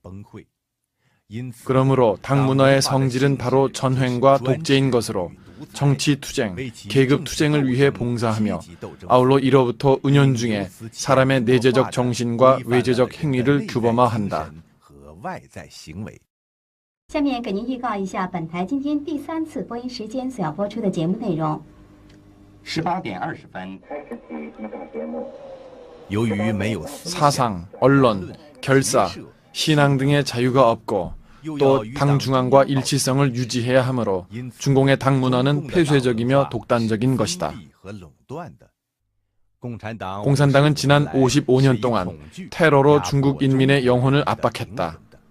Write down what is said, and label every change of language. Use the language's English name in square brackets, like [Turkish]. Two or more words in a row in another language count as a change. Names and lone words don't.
[Korean] 그러므로 당 문화의 성질은 바로 전횡과 독재인 것으로 정치 투쟁, 계급 투쟁을 위해 봉사하며 아울러 이로부터 은연중에 사람의 내재적 정신과 외재적 행위를 규범화한다. [Chinese] 下面给您预告一下本台今天第3次播音时间所要播出的节目内容。 18点20分。 [Korean] 사상, 언론, 결사, 신앙 등의 자유가 없고 또 당 중앙과 일치성을 유지해야 하므로 중공의 당 문화는 폐쇄적이며 독단적인 것이다. 공산당은 지난 55년 동안 테러로 중국 인민의 영혼을 압박했다.